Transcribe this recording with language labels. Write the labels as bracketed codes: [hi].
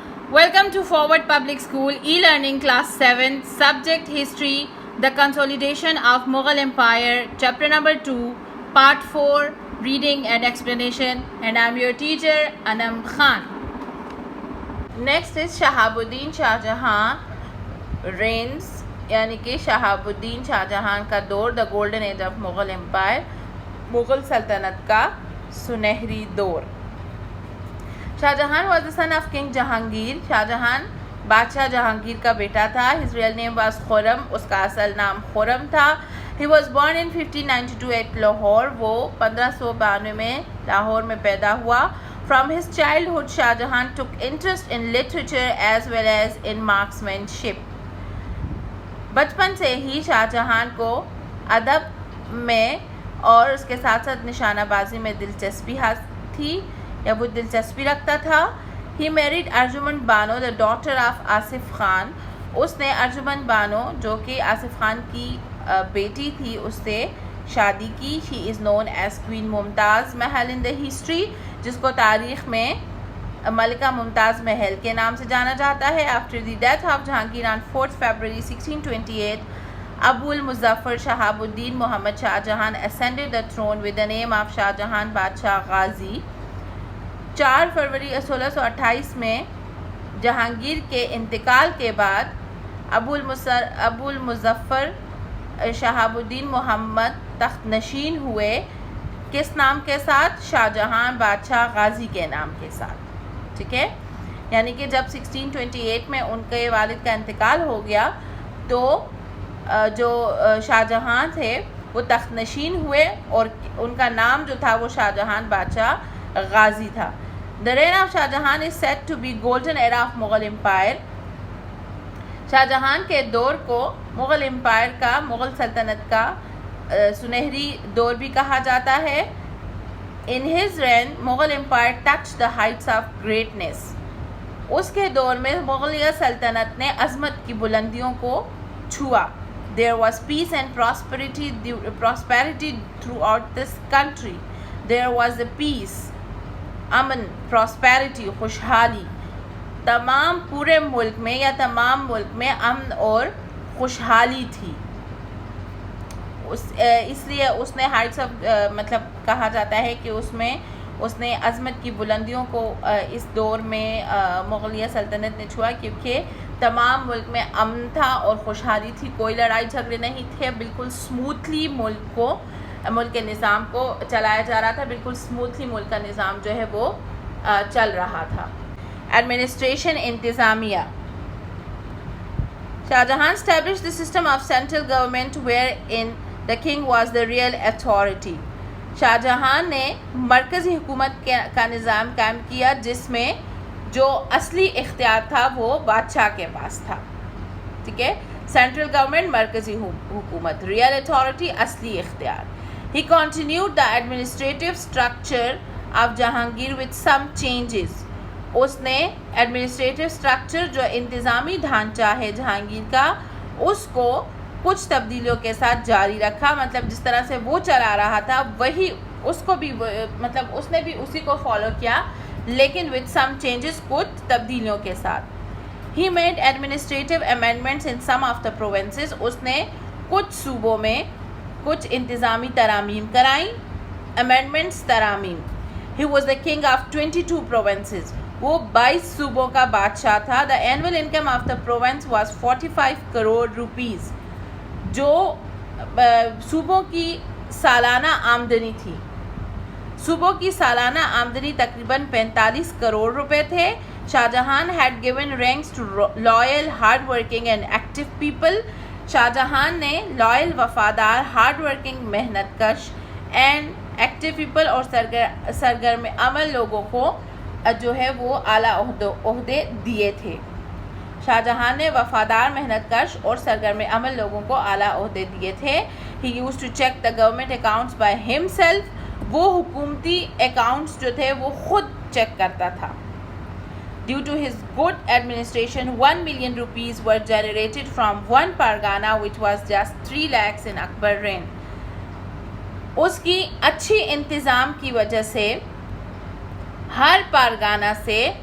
[en] Welcome to Forward Public School e-learning class 7, subject history, the consolidation of Mughal Empire, chapter number 2, part 4, reading and explanation, and I'm your teacher Anam Khan. Next is Shahabuddin Shah Jahan reigns, [ur] یعنی کہ شہاب الدین شاہ جہان کا دور, [en] the golden age of Mughal Empire, [ur] Mughal سلطنت کا سنہری دور. [en] Shah Jahan was the son of King Jahangir. [ur] Shah Jahan بادشاہ جہانگیر کا بیٹا تھا. [en] His real name was [ur] خرم, اس کا اصل نام خرم تھا. [en] He was born in 1592 at Lahore. [ur] وہ 1592 میں لاہور میں پیدا ہوا. [en] From his childhood, Shah Jahan took interest in literature as well as in marksmanship. [ur] بچپن سے ہی شاہ جہان کو ادب میں اور اس کے ساتھ ساتھ نشانہ بازی میں دلچسپی تھی یا وہ دلچسپی رکھتا تھا. [en] He married Arjuman Banu, the daughter of Asaf Khan. [ur] اس نے ارجمن بانو جو کہ آصف خان کی بیٹی تھی اس سے شادی کی. [en] She is known as Queen [ur] Mumtaz Mahal [en] in the history, [ur] جس کو تاریخ میں ملکہ ممتاز محل کے نام سے جانا جاتا ہے. [en] After the death of Jahangir on 4th February 1628, Abu al-Muzaffar Shahab Uddin Muhammad Shah Jahan ascended the throne with the name of Shah Jahan Badshah Ghazi. [ur] 4 فروری 1628 میں جہانگیر کے انتقال کے بعد ابو المظفر شہاب الدین محمد تخت نشین ہوئے. کس نام کے ساتھ؟ شاہ جہان بادشاہ غازی کے نام کے ساتھ. ٹھیک ہے, یعنی کہ جب 1628 میں ان کے والد کا انتقال ہو گیا تو جو شاہ جہاں تھے وہ تخت نشین ہوئے اور ان کا نام جو تھا وہ شاہ جہان بادشاہ غازی تھا. [en] The reign of Shah Jahan is said to be golden era of Mughal Empire. [ur] Shah Jahan کے دور کو مغل امپائر کا, مغل سلطنت کا سنہری دور بھی کہا جاتا ہے. [en] In his reign, Mughal Empire touched the heights of greatness. [ur] اس کے دور میں مغلیہ سلطنت نے عظمت کی بلندیوں کو چھوا. [en] There was peace and prosperity throughout this country. There was a peace, امن, prosperity, خوشحالی. [ur] تمام پورے ملک میں یا تمام ملک میں امن اور خوشحالی تھی. اس لیے اس نے ہائٹس آف مطلب کہا جاتا ہے کہ اس نے عظمت کی بلندیوں کو اس دور میں مغلیہ سلطنت نے چھوا, کیونکہ تمام ملک میں امن تھا اور خوشحالی تھی. کوئی لڑائی جھگڑے نہیں تھے. بالکل سموتھلی ملک کے نظام کو چلایا جا رہا تھا. بالکل سموتھلی ملک کا نظام جو ہے وہ چل رہا تھا. ایڈمنسٹریشن, انتظامیہ. [en] Shah Jahan established the system of central government wherein the king was the real authority. [ur] Shah Jahan نے مرکزی حکومت کا نظام قائم کیا جس میں جو اصلی اختیار تھا وہ بادشاہ کے پاس تھا. ٹھیک ہے, سینٹرل گورنمنٹ مرکزی حکومت, ریئل اتھارٹی اصلی اختیار. [en] He continued the administrative structure of Jahangir with some changes. [ur] اس نے ایڈمنسٹریٹو سٹرکچر جو انتظامی ڈھانچہ ہے جہانگیر کا اس کو کچھ تبدیلیوں کے ساتھ جاری رکھا. مطلب جس طرح سے وہ چلا رہا تھا وہی اس کو بھی, مطلب اس نے بھی اسی کو فالو کیا لیکن [en] with some changes, [ur] کچھ تبدیلیوں کے ساتھ. [en] He made administrative amendments in some of the provinces. [ur] اس نے کچھ صوبوں میں کچھ انتظامی ترامیم کرائیں. [en] amendments, ترامیم. He was the king of 22 provinces. [ur] وہ 22 صوبوں کا بادشاہ تھا. [en] The annual income of the province was 45 crore rupees. [ur] جو صوبوں کی سالانہ آمدنی تھی, صوبوں کی سالانہ آمدنی تقریباً 45 کروڑ روپے تھے. [en] Shah Jahan had given ranks to loyal, hard working and active people. [ur] Shah Jahan نے لائل, وفادار, ہارڈ ورکنگ, محنت کش [en] and active people [ur] اور سرگرم عمل لوگوں کو جو ہے وہ اعلیٰ عہدے دیے تھے. شاہ جہان نے وفادار, محنت کش اور سرگرم عمل لوگوں کو اعلیٰ عہدے دیے تھے. [en] He used to check the government accounts by himself. [ur] وہ حکومتی اکاؤنٹس جو تھے وہ خود چیک کرتا تھا. [en] Due to his good administration, 1 million rupees were generated from one pargana, which was just 3 lakhs in Akbar reign. [ur] اس کی اچھی انتظام کی وجہ سے ہر پارگانہ سے